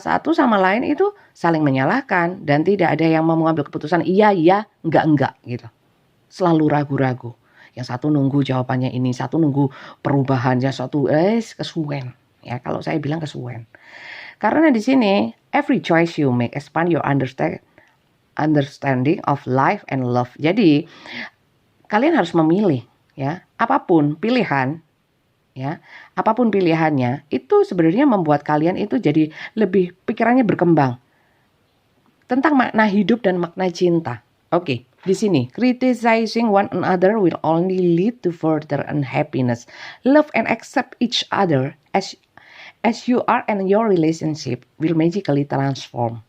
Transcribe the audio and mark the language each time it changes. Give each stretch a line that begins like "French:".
Indonesian: Satu sama lain itu saling menyalahkan dan tidak ada yang mau mengambil keputusan iya, enggak gitu. Selalu ragu-ragu. Yang satu nunggu jawabannya ini, satu nunggu perubahannya, satu kesuwen. Ya, kalau saya bilang kesuwen. Karena di sini
English: every choice you make expand your understanding of life and love.
Indonesian: Jadi kalian harus memilih ya, apapun pilihan ya, apapun pilihannya itu sebenarnya membuat kalian itu jadi lebih pikirannya berkembang tentang makna hidup dan makna cinta. Oke, di sini
English: criticizing one another will only lead to further unhappiness. Love and accept each other as you are and your relationship will magically transform.